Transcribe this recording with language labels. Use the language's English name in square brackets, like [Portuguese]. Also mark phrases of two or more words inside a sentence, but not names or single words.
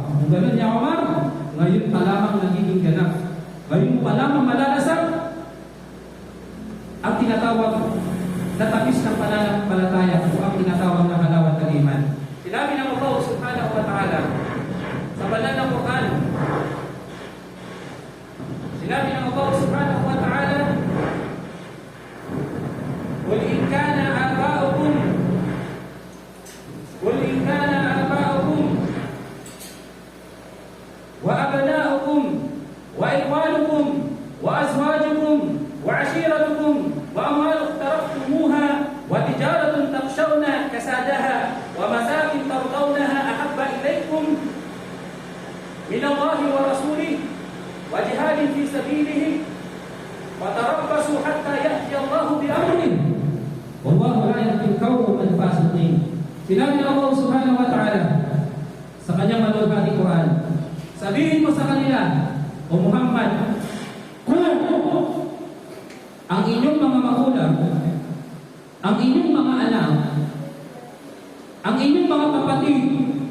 [Filipino] Kung gano'n ya Umar, ngayon pa lamang nagiging ganap. Ngayon pa lamang malalasap ang tinatawag na tapis ng pananampalataya o ang tinatawag na halawat ng iman. Sinabi ng Allah [Arabic] سبحانه وتعالى [Filipino] sa banal na Quran, sinabi ng Allah [Arabic] سبحانه وتعالى, قل إن كان آباؤكم وأبناؤكم وإخوانكم وأزواجكم وعشيرتكم وأموال اقترفتموها وتجارة تخشون كسادها ومساكن ترضونها أحب إليكم من الله ورسوله وجهاد في سبيله وتربصوا حتى يأتي الله بأمره والله لا يهدي القوم الفاسقين. [Filipino] Sinabi ng Allah [Arabic] سبحانه وتعالى [Filipino] sa kanyang maluwag na Quran, sabihin mo sa kanila, O Muhammad, kung ang inyong mga magulang, ang inyong mga anak, ang inyong mga kapatid,